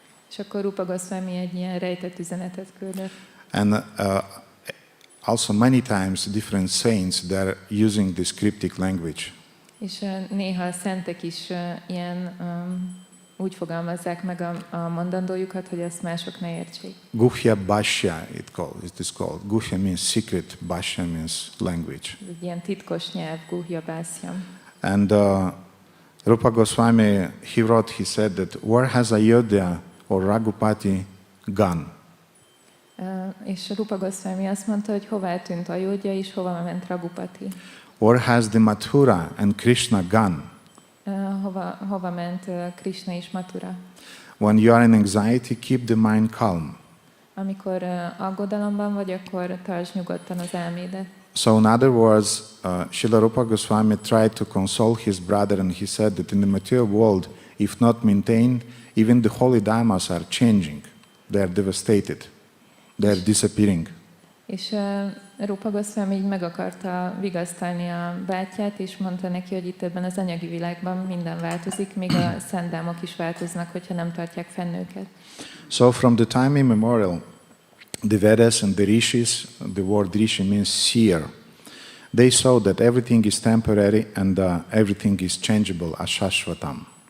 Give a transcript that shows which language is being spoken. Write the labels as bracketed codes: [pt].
[hu] És akkor Rupa Goswami egy ilyen rejtett üzenetet küldött. [en] And also many times different saints, they're using this cryptic language. [hu] És néha a szentek is ilyen úgy fogalmazzák meg a mondandójukat, hogy ezt mások ne értsék. [en] Guhya Bhashya it is called. Guhya means secret, Bhashya means language. [hu] Egy ilyen titkos nyelv, Guhya Bhashya. [en] And Rupa Goswami, he said that where has Ayodhya or Raghupati gone? [hu] És Rupa Goswami azt mondta, hogy hova eltűnt Ayodhya és hova ment Raghupati. [en] Where has the Mathura and Krishna gone? [hu] Hova ment Krishna és Mathura? [en] When you are in anxiety, keep the mind calm. [hu] Amikor aggodalomban vagy, akkor tartsd nyugodtan az elmédet. [en] So in other words, Srila Rupa Goswami tried to console his brother, and he said that in the material world, if not maintained, even the holy dharmas are changing. They are devastated. They are disappearing. [hu] És Rupa Goswami így meg akarta vigasztalni a bátyját, és mondta neki, hogy itt ebben az anyagi világban minden változik, még a szentdámok is változnak, hogyha nem tartják fenn őket. [en] So from the time immemorial, the Vedas and the Rishis, the word Rishi means seer, they saw that everything is temporary and everything is changeable, ashashvatam.